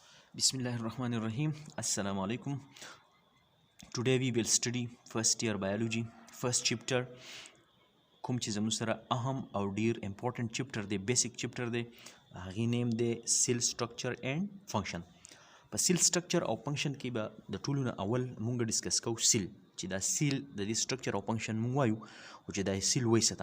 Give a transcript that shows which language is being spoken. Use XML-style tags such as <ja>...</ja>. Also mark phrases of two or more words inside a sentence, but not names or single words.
<ar>Bismillahirrahmanirrahim. Assalamu alaikum.</ar> <en>Today we will study first year biology, first chapter.</en> <ps>کوم چې زموږ سره اهم او ډیر</ps> <en>important chapter</en> <ps>دی،</ps> <en>basic chapter</en> <ps>دی. هغې نیم دی</ps> <en>cell structure and function.</en> <ps>په</ps> <en>cell structure</en> <ps>او فنکشن کې به د ټولو نه اول مونږ ډسکس کوو سیل، چې دا سیل د دې سټرکچر او فنکشن مونږ وایو، او چې دا سیل وایي څه ته.</ps>